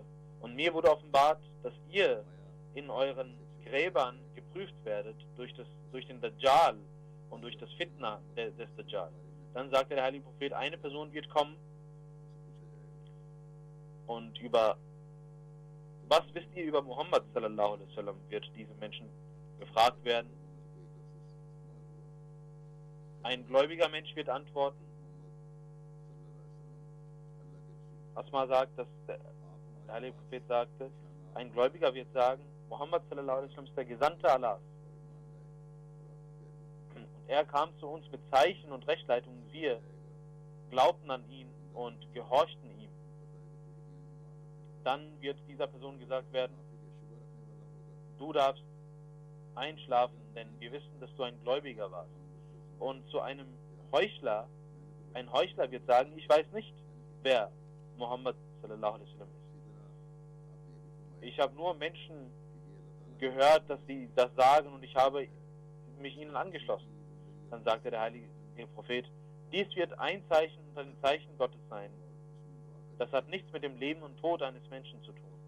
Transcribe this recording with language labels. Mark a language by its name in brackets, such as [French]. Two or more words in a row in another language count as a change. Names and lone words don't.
[German] Und mir wurde offenbart, dass ihr in euren Gräbern geprüft werdet durch den Dajjal und durch das Fitna des Dajjal. Dann sagte der heilige Prophet, eine Person wird kommen und was wisst ihr über Muhammad [Arabic] صلى الله عليه وسلم, [German] wird diese Menschen gefragt werden. Ein gläubiger Mensch wird antworten. Asma sagt, dass der heilige Prophet sagte, ein Gläubiger wird sagen, Muhammad [Arabic] صلى الله عليه وسلم [German] ist der Gesandte Allahs. Und er kam zu uns mit Zeichen und Rechtleitungen. Wir glaubten an ihn und gehorchten ihm. Dann wird dieser Person gesagt werden, du darfst einschlafen, denn wir wissen, dass du ein Gläubiger warst. Und zu einem Heuchler, ein Heuchler wird sagen, ich weiß nicht, wer Muhammad [Arabic] صلى الله عليه وسلم [German] ist. Ich habe nur Menschen gehört, dass sie das sagen und ich habe mich ihnen angeschlossen. Dann sagte der heilige Prophet, dies wird ein Zeichen unter den Zeichen Gottes sein. Das hat nichts mit dem Leben und Tod eines Menschen zu tun.